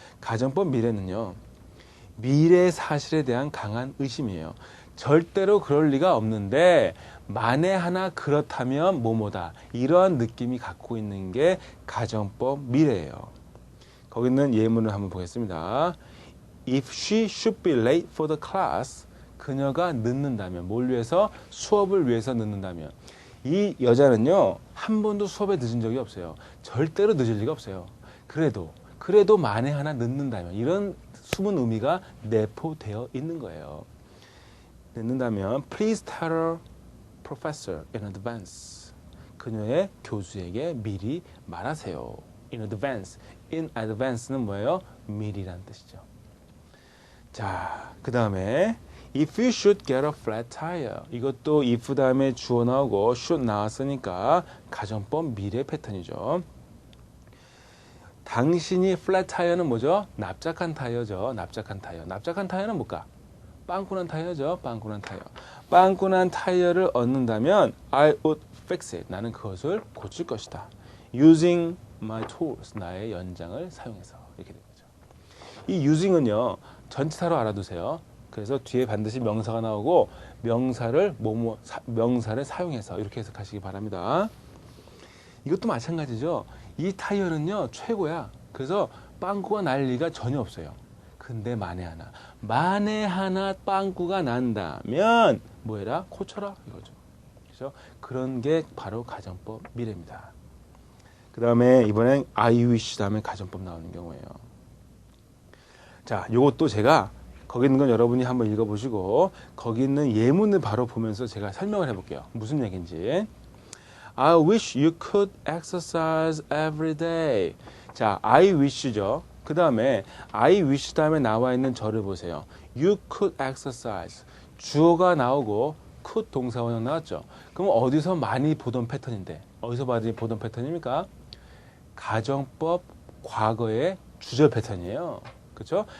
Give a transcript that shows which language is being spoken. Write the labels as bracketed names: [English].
[Korean] 가정법 미래는요, 미래 사실에 대한 강한 의심이에요. 절대로 그럴 리가 없는데 만에 하나 그렇다면 뭐뭐다. 이러한 느낌이 갖고 있는 게 가정법 미래예요. 거기 있는 예문을 한번 보겠습니다. [English] if she should be late for the class, [Korean] 그녀가 늦는다면, 뭘 위해서? 수업을 위해서 늦는다면. 이 여자는요, 한 번도 수업에 늦은 적이 없어요. 절대로 늦을 리가 없어요. 그래도 만에 하나 늦는다면, 이런 숨은 의미가 내포되어 있는 거예요. 늦는다면, [English] please tell her professor in advance. [Korean] 그녀의 교수에게 미리 말하세요. in advance. in advance는 뭐예요? 미리란 뜻이죠. 자, 그 다음에 [English] if you should get a flat tire. [Korean] 이것도 if 다음에 주어 나오고 should 나왔으니까 가정법 미래 패턴이죠. 당신이 flat tire는 뭐죠? 납작한 타이어죠. 납작한 타이어. 납작한 타이어는 뭘까? 빵꾸난 타이어죠. 빵꾸난 타이어. 빵꾸난 타이어를 얻는다면 [English] I would fix it. [Korean] 나는 그것을 고칠 것이다. [English] using my tools. [Korean] 나의 연장을 사용해서. 이렇게 된 거죠. 이 using은요. 전치사로 알아두세요. 그래서 뒤에 반드시 명사가 나오고 명사를 명사를 사용해서 이렇게 해석하시기 바랍니다. 이것도 마찬가지죠. 이 타이어는요. 최고야. 그래서 빵꾸가 날 리가 전혀 없어요. 근데 만에 하나 빵꾸가 난다면 뭐 해라? 고쳐라 이거죠. 그렇죠? 그런 게 바로 가정법 미래입니다. 그 다음에 이번엔 I wish 다음에 가정법 나오는 경우예요. 자, 요것도 제가 거기 있는 건 여러분이 한번 읽어보시고 거기 있는 예문을 바로 보면서 제가 설명을 해볼게요. 무슨 얘기인지. [English] I wish you could exercise every day. [Korean] 자, I wish죠. 그 다음에 I wish 다음에 나와 있는 절을 보세요. [English] You could exercise. [Korean] 주어가 나오고 could 동사원형 나왔죠. 그럼 어디서 많이 보던 패턴인데 어디서 많이 보던 패턴입니까? 가정법 과거의 주절 패턴이에요. 그렇죠?